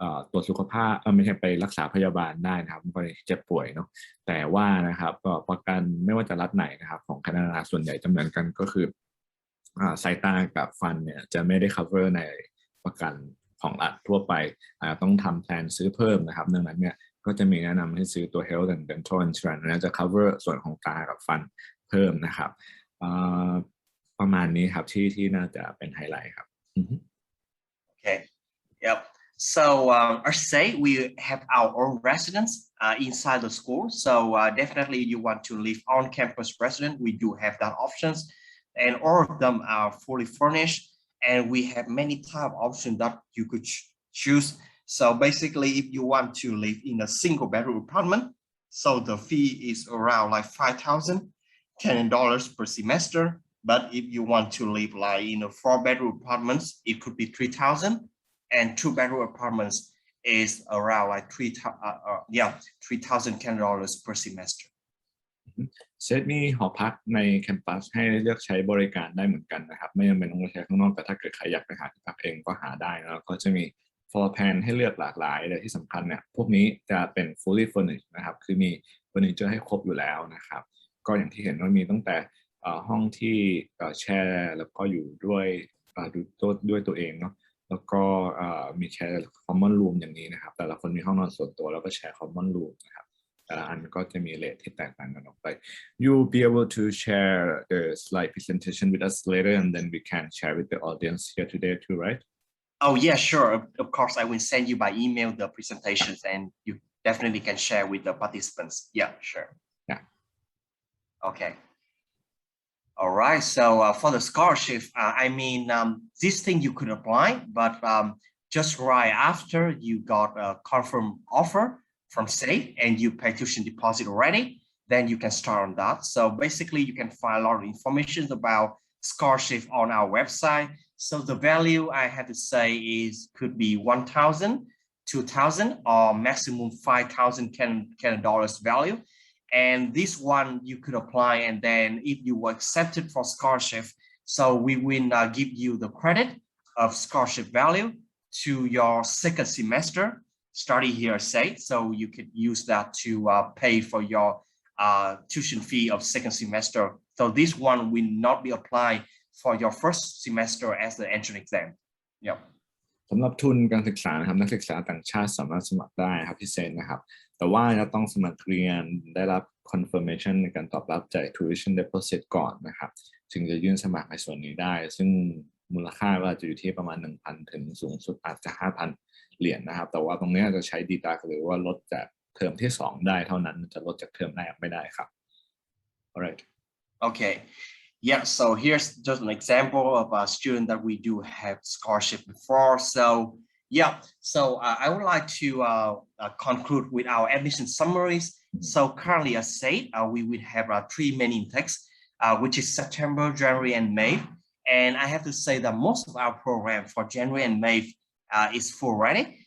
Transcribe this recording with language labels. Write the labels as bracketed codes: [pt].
[th] ตรวจสุขภาพไม่ใช่ไปรักษาพยาบาลได้นะครับกรณีเจ็บป่วยเนาะแต่ว่านะครับประกันไม่ว่าจะรัฐไหนนะครับของแคนาดาส่วนใหญ่จะเหมือนกันก็คือสายตากับฟันเนี่ยจะไม่ได้ cover ในประกันของรัฐทั่วไปต้องทำแพลนซื้อเพิ่มนะครับดังนั้นเนี่ยก็จะมีแนะนำให้ซื้อตัว health and dental insurance นะจะ cover ส่วนของตากับฟันเพิ่มนะครับประมาณนี้ครับที่น่าจะเป็นไฮไลท์ครับ [en] Okay. Yep. So our Sait, we have our own residence inside the school. So definitely you want to live on campus resident, we do have that options. And all of them are fully furnished. And we have many type of options that you could choose. So basically, if you want to live in a single bedroom apartment, so the fee is around like $5,000 per semester. But if you want to live like in a 4-bedroom apartments, it could be $3,000, and 2-bedroom apartments is around like $3,000 per semester. [th] เซตมีหอพักในแคมปัสให้เลือกใช้บริการได้เหมือนกันนะครับไม่จำเป็นต้องใช้ข้างนอกแต่ถ้าเกิดใครอยากไปหาที่พักเองก็หาได้แล้วก็จะมี floor plan ให้เลือกหลากหลายแต่ที่สำคัญเนี่ยพวกนี้จะเป็น fully furnished นะครับคือมีเฟอร์นิเจอร์ให้ครบอยู่แล้วนะครับก็อย่างที่เห็นว่ามีตั้งแต่ห้องที่แชร์แล้วก็อยู่ด้ว ยตัวเองเนาะแล้วก็มีแชร์ common room อย่างนี้นะครับแต่ละคนมีห้องนอนส่วนตัวแล้วก็แชร์ common room นะครับแต่ละอันก็จะมีเรทที่แตกต่างกันออกไป You'll be able to share the slide presentation with us later and then we can share with the audience here today too, right? [en] Oh yeah, sure. Of course, I will send you by email the presentations and you definitely can share with the participants. Yeah, sure. Yeah. Okay. All right. So for the scholarship, this thing you could apply, but just right after you got a confirmed offer from Sait and you pay tuition deposit already, then you can start on that. So basically, you can find a lot of information about scholarship on our website. So the value I have to say could be 1,000, 2,000, or maximum 5,000 Canadian dollars value. And this one you could apply, and then if you were accepted for scholarship, so we will give you the credit of scholarship value to your second semester study here at Sait. So you could use that to pay for your tuition fee of second semester. So this one will not be applied for your first semester as the entrance exam. Yep. [th] สำหรับทุนการศึกษานะครับนักศึกษาต่างชาติสามารถสมัครได้ครับพิเศษนะครับแต่ว่าจะต้องสมัครเรียนได้รับ confirmation ในการตอบรับจ่าย tuition deposit ก่อนนะครับถึงจะยื่นสมัครในส่วนนี้ได้ซึ่งมูลค่าก็อาจจะอยู่ที่ประมาณ 1,000 ถึงสูงสุดอาจจะ 5,000 เหรียญนะครับแต่ว่าตรงนี้จะใช้ deduct หรือว่าลดจากเทอมที่2ได้เท่านั้นจะลดจากเทอมแรกไม่ได้ครับ alright [en] okay yeah so here's just an example of a student that we do have scholarship before so yeah so I would like to conclude with our admission summaries so currently at Sait we will have 3 main intakes which is September, January and May and I have to say that most of our program for January and May is full already.